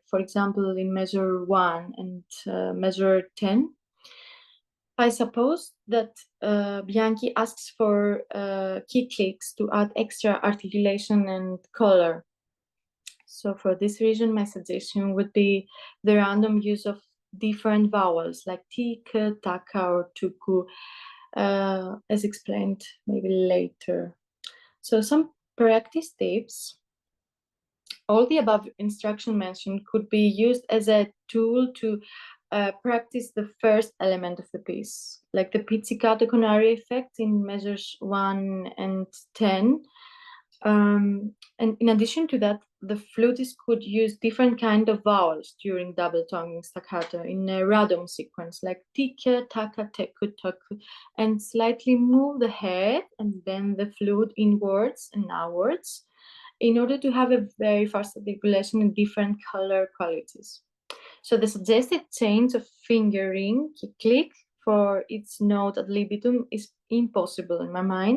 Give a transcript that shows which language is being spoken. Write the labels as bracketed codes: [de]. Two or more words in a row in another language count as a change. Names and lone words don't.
[en] For example, in measure 1 and measure 10, I suppose that Bianchi asks for key clicks to add extra articulation and color. So for this reason, my suggestion would be the random use of different vowels like tika, taka, or tuku, as explained maybe later. So some practice tips. All the above instruction mentioned could be used as a tool to practice the first element of the piece, like the [it] pizzicato con aria [en] effect in measures 1 and 10. And in addition to that, the flutist could use different kind of vowels during double tonguing staccato in a random sequence, like tika, taka, teku, toku, and slightly move the head and then the flute inwards and outwards in order to have a very fast articulation in different color qualities. So the suggested change of fingering, click, for its note [la] ad libitum [en] is impossible in my mind.